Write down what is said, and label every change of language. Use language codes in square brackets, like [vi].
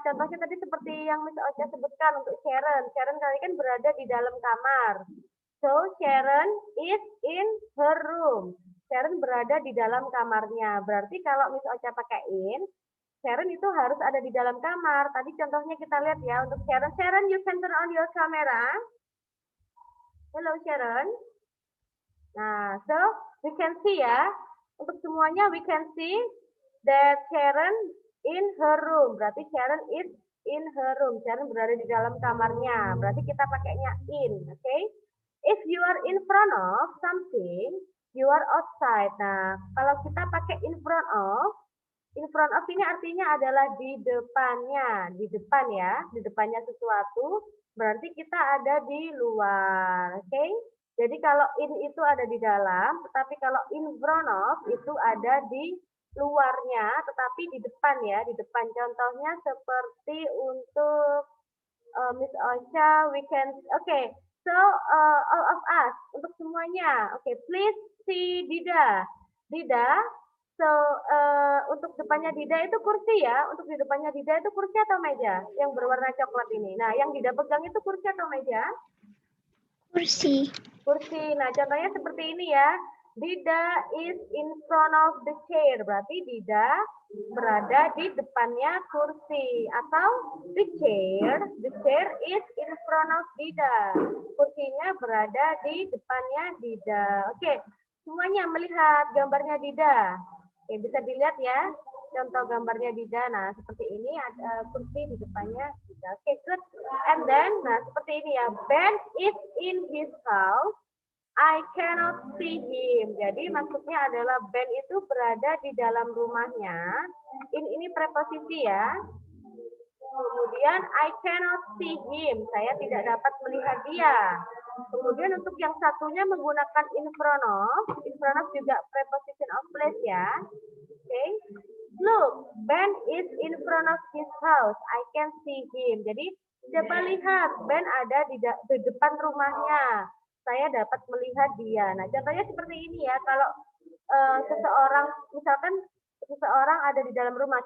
[id] Contohnya tadi seperti yang Miss Ocha sebutkan untuk Sharon. Sharon kali kan berada di dalam kamar. [en] So, Sharon is in her room. Sharon [id] berada di dalam kamarnya. Berarti kalau Miss Ocha pakai in, Sharon itu harus ada di dalam kamar. Tadi contohnya kita lihat ya untuk Sharon. [en] Sharon, you can turn on your camera. Hello Sharon. Nah, so we can see ya. [id] Untuk semuanya [en] we can see that Sharon in her room. Berarti Sharon is in her room. [id] Sharon berada di dalam kamarnya. Berarti kita pakainya in, oke? Okay? [en] If you are in front of something, you are outside. [id] Nah, kalau kita pakai in front of ini artinya adalah di depannya, di depan ya, di depannya sesuatu, berarti kita ada di luar, oke? Okay? Jadi kalau in itu ada di dalam, tetapi kalau in front of itu ada di luarnya, tetapi di depan ya, di depan. Contohnya seperti untuk [en] Miss Ocha, we can, okay, so all of us, [id] untuk semuanya, [en] okay, please see Dida. [id] Dida, so, untuk depannya Dida itu kursi ya. Untuk di depannya Dida itu kursi atau meja? Yang berwarna coklat ini. Nah, yang Dida pegang itu kursi atau meja? Kursi. Kursi. Nah, contohnya seperti ini ya. [en] Dida is in front of the chair. [id] Berarti Dida berada di depannya kursi. [en] Atau the chair is in front of Dida. [id] Kursinya berada di depannya Dida. Oke, semuanya melihat gambarnya Dida. Oke, bisa dilihat ya, contoh gambarnya Dida. Nah, seperti ini ada kursi di depannya Dida. [en] Oke, good. And then, [id] nah seperti ini ya, [en] Ben is in his house. I cannot see him. [id] Jadi maksudnya adalah Ben itu berada di dalam rumahnya. Ini preposisi ya. [en] Kemudian I cannot see him. [id] Saya tidak dapat melihat dia. Kemudian untuk yang satunya menggunakan in front of juga preposition of place ya. Oke. Okay. [en] Look, Ben is in front of his house. I can see him. [id] Jadi coba lihat, Ben ada di depan rumahnya. Saya dapat melihat dia. Nah, contohnya seperti ini ya. Kalau seseorang, misalkan seseorang ada di dalam rumah.